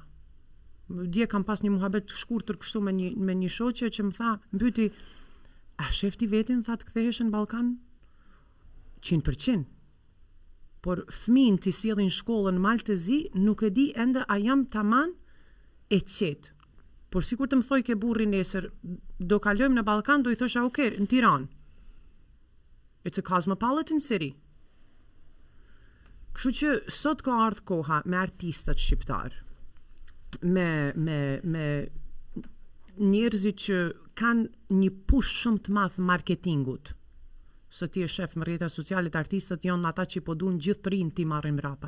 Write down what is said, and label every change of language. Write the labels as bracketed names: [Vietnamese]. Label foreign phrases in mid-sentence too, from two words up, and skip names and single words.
[Albanian] Dje kam pas një muhabet të shkurtër kështu me një shoqe që më tha, mbyti, a shefti vetin, tha të kthehesh në Ballkan? 100%. Por fëmijën të sjellin shkollën Mal të Zi, nuk e di ende a jam taman e qetë. Por sikur të më thoj ke burri nesër, do kalojmë në Ballkan, do i thosha në Tiranë. [English] It's a cosmopolitan city. [Albanian] Kështu që sot ka ardhur koha me artistat shqiptar, me njerëzit që kanë një push shumë të madh marketingut. Se ti e shef në rrjetet sociale, artistët janë ata që po duan gjithë të rinë ti marrin mbrapa.